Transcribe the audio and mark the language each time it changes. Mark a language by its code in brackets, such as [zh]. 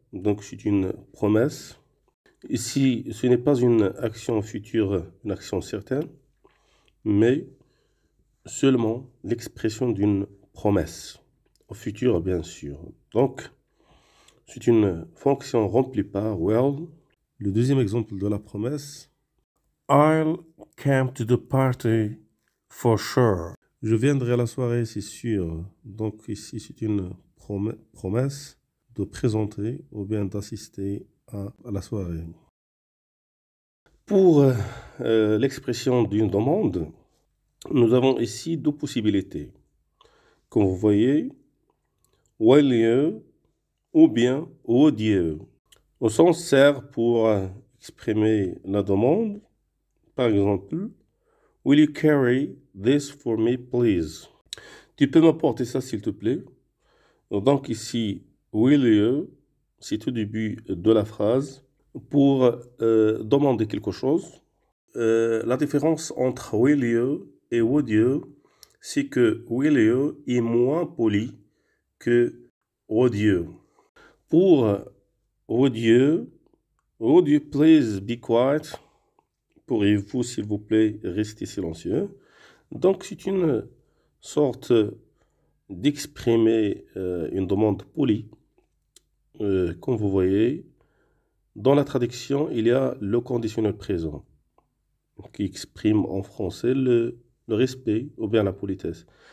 [fr] Donc, c'est une promesse. Ici, ce n'est pas une action future, une action certaine, mais seulement l'expression d'une promesse. Au futur, bien sûr. Donc, c'est une fonction remplie par will. Le deuxième exemple de la promesse. [en] I'll come to the party for sure. [fr] Je viendrai à la soirée, c'est sûr. Donc ici, c'est une promesse de présenter ou bien d'assister à la soirée. Pour l'expression d'une demande, nous avons ici deux possibilités. Comme vous voyez, will you ou bien would you. On s'en sert pour exprimer la demande. Par exemple, [en] will you carry this for me, please? [fr] Tu peux m'apporter ça, s'il te plaît? Donc ici, will you, c'est au début de la phrase pour demander quelque chose. La différence entre will you et would you, c'est que will you est moins poli que would you. Pour [en] would you please be quiet? [fr] Pourriez-vous, s'il vous plaît, rester silencieux? Donc, c'est une sorte d'exprimer une demande polie. Comme vous voyez, dans la traduction, il y a le conditionnel présent qui exprime en français le respect ou bien la politesse.